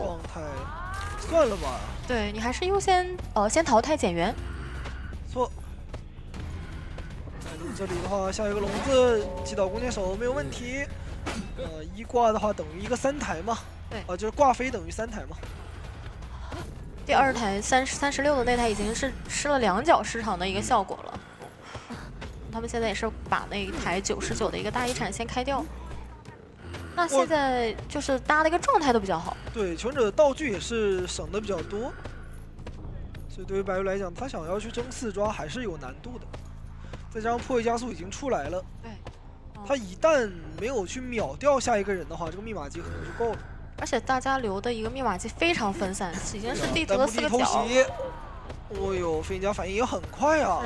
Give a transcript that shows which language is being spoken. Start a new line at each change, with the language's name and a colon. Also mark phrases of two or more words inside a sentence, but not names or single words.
Chinese: 狀態，算了吧。對，你還是優先先淘汰減員。錯。這裡的話，下一個籠子擊倒弓箭手沒有問題。一掛的話等於一個3台嘛。對。就是掛飛等於3 台嘛。第2台36的那台已經是吃了2腳失常的一個效果了。他們現在也是把那一台99的一個大一鏟先開掉。那現在就是大家的一個狀態都比較好。對，求生者的道具也是省的比較多，所以对于白鹿來講，他想要去爭4抓還是有難度的。再加上破壞加速已經出來了，對，他一旦沒有去秒掉下一個人的話，這個密碼機可能就夠了。而且大家留的一個密碼機非常分散，已經是地圖的4個角。哦呦，飛行家反應也很快啊！